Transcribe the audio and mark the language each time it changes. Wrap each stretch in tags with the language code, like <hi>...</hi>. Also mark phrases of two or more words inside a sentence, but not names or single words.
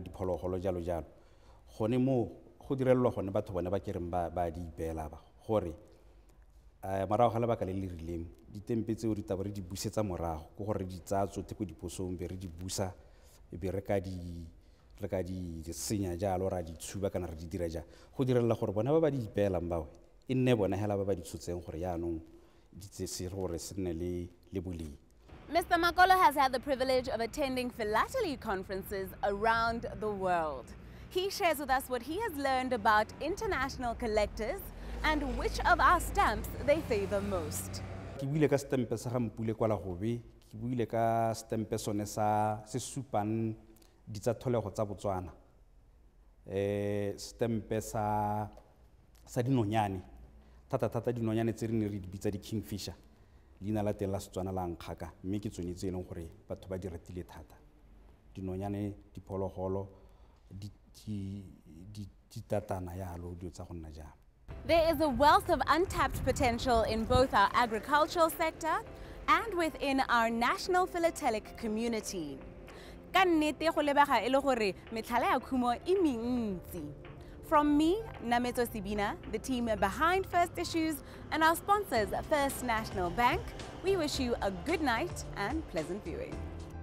<tn>diphologolo jalo jalo gone mo go direlwa gone batho bone ba kereng ba di ipela ba gore morago ga lebaka le le rileng ditempe tseo di taba re di busetsa morago go gore di tsaya tsotlhe ko diposong be re di busa e be re ka di senya jalo ra di tshuba kana re di dira ja go direla gore bona ba di ipeelang bawe e nne bona hela ba di tshotseng gore yaanong di se gore se nne le boleng.</tn> <en>Mr. Makolo has had the privilege of attending philately conferences around the world. He shares with us what he has learned about international collectors and which of our stamps they favor most.</en> <tn>Ke buile ka stampe sa ga Mpule kwa Lagobe, ke buile ka stampe sone sa se supang di tsa tholego tsa Botswana. Stampe sa dinonyane. Thata dinonyane tse re ne re di bitsa di kingfisher. Leina la teng la Setswana la nkgaka mme ke tsone tse e leng gore batho ba di ratile thata. Dinonyane diphologolo di tatana yalo dio tsa go nna jang.</tn> <en>There is a wealth of untapped potential in both our agricultural sector and within our national philatelic community.</en> <tn>Ka nnete go lebega e le gore metlhala ya khumo e mentsi.</tn> <en>From me, Nameto Sibina, the team behind First Issues, and our sponsors, First National Bank, we wish you a good night and pleasant viewing.</en>